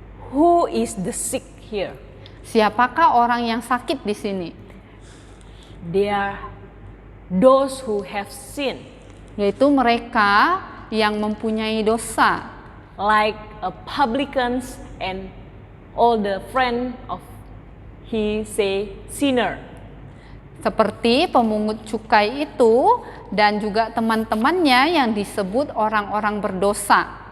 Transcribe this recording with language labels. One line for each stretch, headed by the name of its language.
English: Who is the sick here?
Indonesian: Siapakah orang yang sakit di sini?
English: They are those who have sin,
Indonesian: Yaitu mereka yang mempunyai dosa,
English: like publicans and all the friend of he say sinner.
Indonesian: seperti pemungut cukai itu dan juga teman-temannya yang disebut orang-orang berdosa.